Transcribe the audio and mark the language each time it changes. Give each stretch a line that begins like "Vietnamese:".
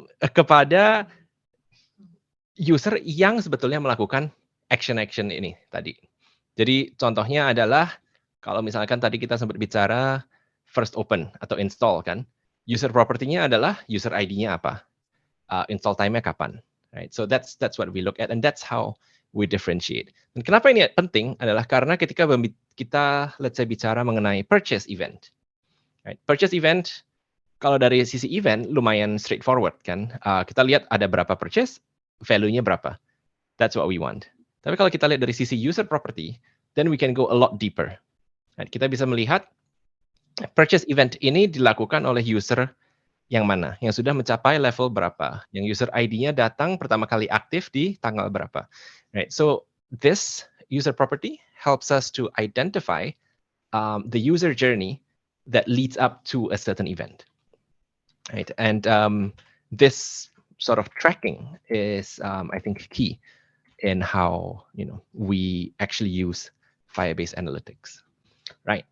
Indonesian: Kepada user yang sebetulnya melakukan action-action ini tadi. Jadi contohnya adalah kalau misalkan tadi kita sempat bicara first open atau install kan, user property-nya adalah user ID-nya apa, install time-nya kapan, right?
English: So that's what we look at and that's how we differentiate.
Indonesian: Dan kenapa ini penting adalah karena ketika kita
English: let's say
Indonesian: bicara mengenai purchase event, right? Purchase event kalau dari sisi event lumayan straightforward kan, kita lihat ada berapa purchase, value-nya berapa.
English: That's what we want.
Indonesian: Tapi kalau kita lihat dari sisi user property,
English: then we can go a lot deeper.
Indonesian: Right? Kita bisa melihat purchase event ini dilakukan oleh user yang mana, yang sudah mencapai level berapa, yang user ID-nya datang pertama kali aktif di tanggal berapa.
English: Right? So this user property helps us to identify the user journey that leads up to a certain event. Right? And this sort of tracking is, I think, key in how we actually use Firebase Analytics. Right.